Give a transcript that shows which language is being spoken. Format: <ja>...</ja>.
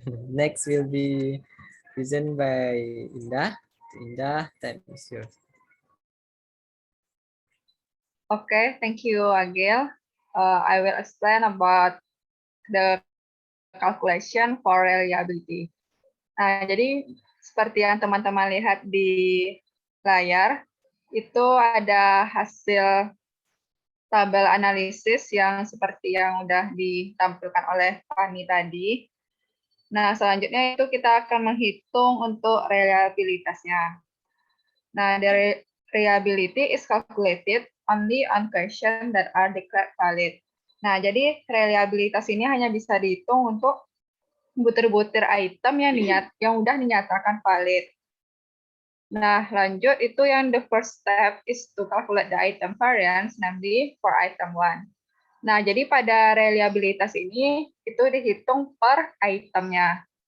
<en>Next will be present by Indah. Indah, time is yours. Okay, thank you, Agil. I will explain about the calculation for reliability.</en> <id>Nah, jadi seperti yang teman-teman lihat di layar, itu ada hasil tabel analisis yang seperti yang udah ditampilkan oleh Fahmi tadi. Nah, selanjutnya itu kita akan menghitung untuk reliabilitasnya.</id> <en>Nah, the reliability is calculated only on questions that are declared valid.</en> <id>Nah, jadi reliabilitas ini hanya bisa dihitung untuk butir-butir item yang udah dinyatakan valid. Nah, lanjut itu yang</id> <en>the first step is to calculate the item variance, namely for item 1.</en> <id>Nah, jadi pada reliabilitas ini itu dihitung per itemnya.</id>